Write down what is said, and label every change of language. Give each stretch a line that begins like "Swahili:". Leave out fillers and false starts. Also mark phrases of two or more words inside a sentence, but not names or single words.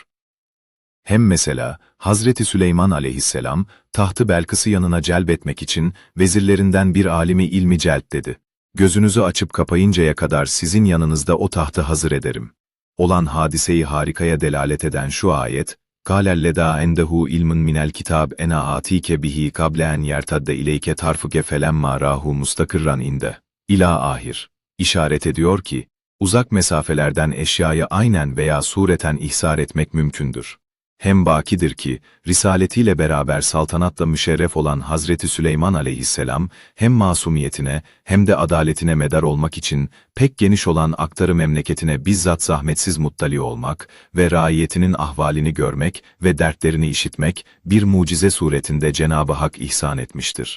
Turkish: Hem mesela, Hazreti Süleyman aleyhisselam, tahtı Belkıs'ı yanına celbetmek için vezirlerinden bir alimi ilmi celp dedi. Gözünüzü açıp kapayıncaya kadar sizin yanınızda o tahtı hazır ederim. Olan hadiseyi harikaya delalet eden şu ayet,
Arabic: قَالَ اللَّذَا عِنْدَهُ عِلْمٌ مِنَ الْكِتَابِ اَنَا آتِيكَ بِهِ قَبْلَ اَنْ يَرْتَدَّ اِلَيْكَ طَرْفُكَ فَلَمَّا رَاهُ مُسْتَقِرًّا اِنْدَهُ إلى آخر.
Turkish: İşaret ediyor ki, uzak mesafelerden eşyayı aynen veya sureten ihsar etmek mümkündür. Hem bakidir ki, risaletiyle beraber saltanatla müşerref olan Hazreti Süleyman aleyhisselam, hem masumiyetine hem de adaletine medar olmak için pek geniş olan aktarı memleketine bizzat zahmetsiz muttali olmak ve raiyetinin ahvalini görmek ve dertlerini işitmek bir mucize suretinde Cenab-ı Hak ihsan etmiştir.